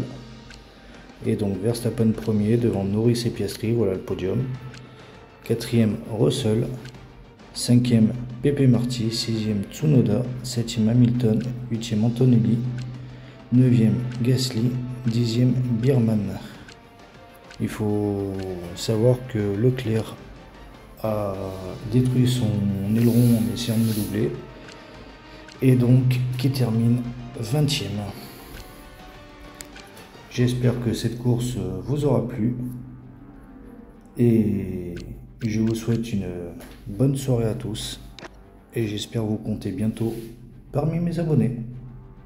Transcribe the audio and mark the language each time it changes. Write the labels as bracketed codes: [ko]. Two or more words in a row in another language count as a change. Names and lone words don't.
[fr] Et donc Verstappen premier devant Norris et Piastri, voilà le podium. 4e Russell, 5e Pepe Marty, 6e Tsunoda, 7e Hamilton, 8e Antonelli, 9e Gasly, 10e Biermann. Il faut savoir que Leclerc a détruit son aileron en essayant de me doubler et donc qui termine 20e. J'espère que cette course vous aura plu et je vous souhaite une bonne soirée à tous et j'espère vous compter bientôt parmi mes abonnés.